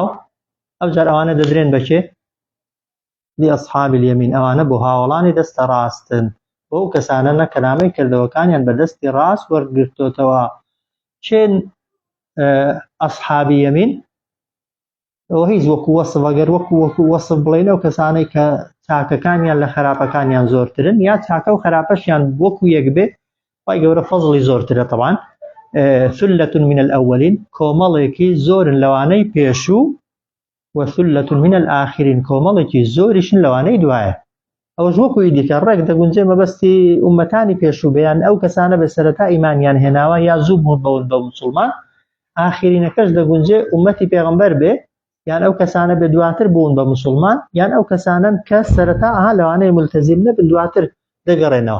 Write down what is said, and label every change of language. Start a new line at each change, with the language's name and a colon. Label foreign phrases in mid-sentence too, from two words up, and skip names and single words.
Central Kurdish: ئەوجار ئەوانە دەدرێن بەچێ؟
Arabic: لأصحاب اليمين،
Central Kurdish: ئەوانە بۆ هاوڵانی دەستە ڕاستن، بۆ ئەو کەسانە کە نامەی کردەوەکانیان بەدەستی ڕاست وەرگرتوتەوە. چێن ئەصحابی یەمین؟ ئەوە هیچ وەکو وەسف، ئەگەر وەکو وەسف بڵێن ئەو کەسانەی کە چاکەکانیان لە خراپەکانیان زۆرترن یا چاکە و خراپەشیان وەکو یەک بێ، خوای گەورە فەزڵی زۆرترە.
Arabic: طبعاً ثلة من الأولين،
Central Kurdish: کۆمەڵێکی زۆرن لەوانەی پێشوو،
Arabic: وثلة من الآخرين،
Central Kurdish: کۆمەڵێکی زۆریشن لەوانەی دوایە. ئەوەش وەکوی دیکە ڕێک دەگونجێ مەبەستی ئومەتانی پێشوو بەیان ئەو کەسانە بە سەرەتا ئیمانیان هێناوە یا زوو بوون بە موسڵمان، ئاخرینەکەش دەگونجێ ئومەتی پێغەمبەر بێ یان ئەو کەسانە بێ دواتر بوون بە موسڵمان یان ئەو کەسانن کە سەرەتا لەوانەیە ملتەزیم نەبن دواتر دەگەڕێنەوە.